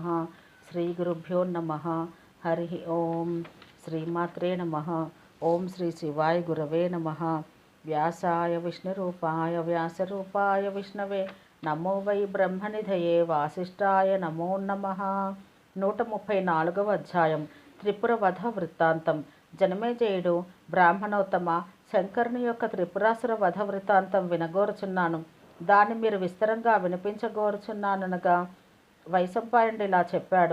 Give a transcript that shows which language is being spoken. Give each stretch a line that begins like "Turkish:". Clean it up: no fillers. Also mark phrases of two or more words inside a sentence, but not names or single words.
Sanskrit: श्रीगुरुभ्यो नमः। हरिः ओं। श्रीमात्रे नमः। ओं श्री शिवाय गुरवे नमः। व्यासाय विष्णुरूपाय व्यासरूपाय विष्णवे नमो वै ब्रह्मनिधये वासिष्ठाय नमो नमः।
Telugu: 134వ అధ్యాయం త్రిపుర వధ వృత్తాంతం. జనమేజయుడు బ్రాహ్మణోత్తమ, శంకరుని యొక్క త్రిపురాసుర వధ వృత్తాంతం వినగోరుచున్నాను, దాన్ని మీరు విస్తరంగా వినిపించగోరుచున్నాననగా వైశంపాయనుడు ఇలా చెప్పాడు.